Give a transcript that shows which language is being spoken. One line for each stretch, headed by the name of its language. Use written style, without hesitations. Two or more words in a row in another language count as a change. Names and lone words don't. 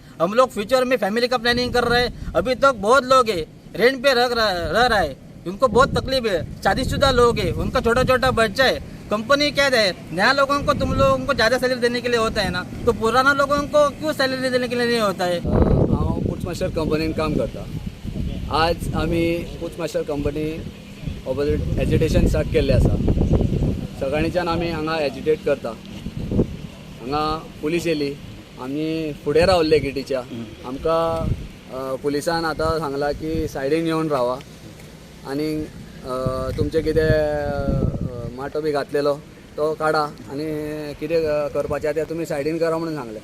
Hindi: हम लोग फ्यूचर में फैमिली का प्लानिंग कर रहे हैं। अभी तक बहुत लोग है रेंट पे रह रहा है, उनको बहुत तकलीफ है। शादीशुदा लोग है, उनका छोटा छोटा बच्चा है। कंपनी क्या है, नया लोगों को तुम लोगों को ज़्यादा सैलरी देने के लिए होता है ना, तो पुराना लोगों को क्यों सैलरी देने के लिए नहीं होता है।
Konkani: हांव पुट्स मास्टर कंपनीन काम करता। आज आमी पुट्स मास्टर कंपनी
English: opposite agitation start
Konkani: केल्लें आसा। सकाळींच्यान आमी हांगा एजिटेट करता। हांगा पुलीस येयली, आमी फुडें रावल्ले गेटीच्या। आमकां पुलिसान आतां सांगलां की सायडीन येवन रावा आनी तुमचें कितें माटो बी घातलेलो तो काडा आनी कितें करपाचें तें तुमी सायडीन करा म्हणून सांगलें।